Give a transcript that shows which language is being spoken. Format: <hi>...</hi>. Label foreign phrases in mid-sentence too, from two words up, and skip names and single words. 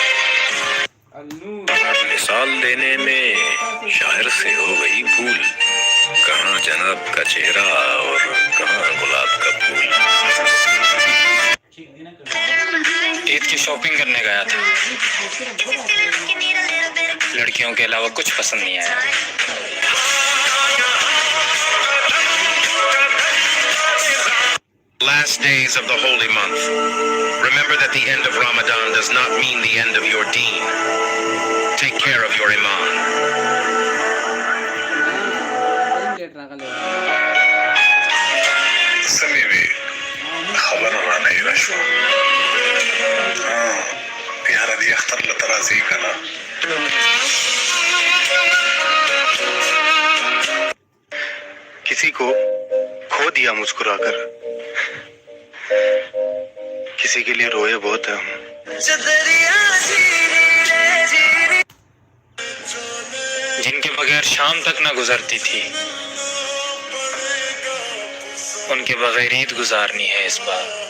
<ur>مثال دینے میں شاعر سے ہو گئی بھول، کہاں جناب کا چہرہ اور کہاں گلاب کا پھول. عید کی شاپنگ کرنے گیا تھا، لڑکیوں کے علاوہ کچھ پسند نہیں آیا.</ur> <en>Last days of the holy month. Remember that the end of Ramadan does not mean the end of your deen. Take care of your iman.</en> <ps>سمې خبر را نه راشو پیاره دی اختر لته راځي کنه</ps> <ur>کسی کو کھو دیا مسکراکر، کسی کے لیے روئے بہت ہے ہم. جن کے بغیر شام تک نہ گزرتی تھی، ان کے بغیر عید گزارنی ہے اس بار.</ur>